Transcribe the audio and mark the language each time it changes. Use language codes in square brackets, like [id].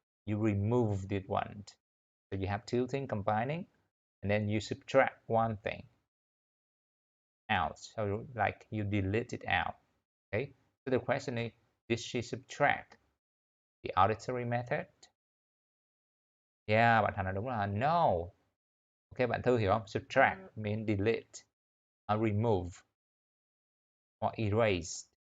[en] You remove this one. So you have two things combining, and then you subtract one thing out. So like you delete it out. Okay. So the question is, did she subtract the auditory method? [vi] Yeah, bạn Thành nói đúng là no. Ok, bạn Thư hiểu không? [en] Subtract means delete, remove, or erase.